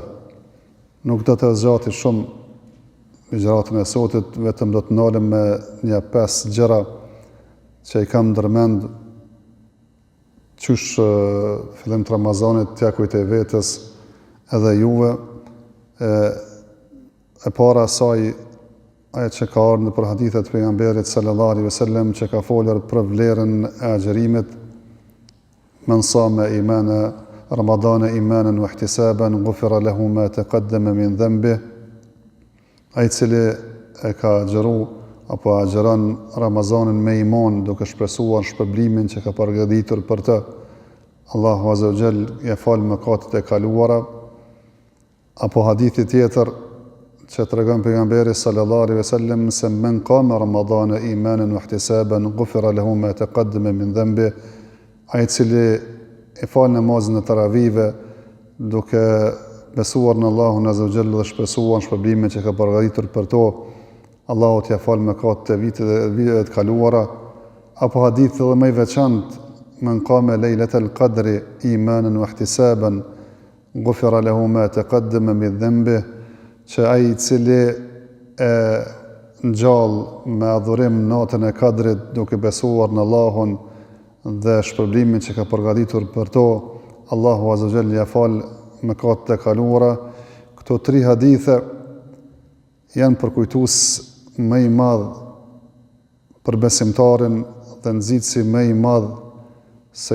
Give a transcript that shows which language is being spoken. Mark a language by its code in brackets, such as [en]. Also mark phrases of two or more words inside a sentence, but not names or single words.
[sq] Nuk do të zgjati shumë ligjëratën e sotit, vetëm do të ndalem me një 5 gjëra që I kam ndërmend qysh fillim të Ramazanit t'ja kujtoj vetes edhe juve. E para saj ajo që ka ardhur për hadithet e pejgamberit [ar] صلى الله عليه وسلم [sq] që ka folur për vlerën e agjerimit. [ar] من صام رمضان إيمانا واحتسابا غفر له ما تقدم من ذنبه. [sq] Ai cili e ka agjeru apo agjeron Ramazanin me iman duke shpresuar shpërblimin që ka përgatitur për të, Allahu [ar] عز وجل [sq] ia fal mëkatet e kaluara. Apo hadithi tjetër që tregon pejgamberi [ar] صلى الله عليه وسلم se من قام رمضان إيمانا واحتسابا غفر له ما تقدم من ذنبه. [sq] Ai cili e fal namazin e taravive duke besuar në Allahun [ar] عز وجل [sq] dhe shpresuar shpërblimin që ka përgatitur për to, Allahu t'ia fal mëkatet e viteve të kaluara. Apo hadith edhe më I veçantë, [ar] من قام ليلة القدر إيمانا واحتسابا غفر له ما تقدم من ذنبه, [sq] që ai I cili e ngjall me adhurim natën e Kadrit duke besuar në Allahun dhe shpërblimin që ka përgatitur për to, Allahu [ar] عز وجل [sq] ia fal mëkatet e kaluara. Këto 3 hadithe janë përkujtues më I madh për besimtarin dhe nxitësi më I madh se I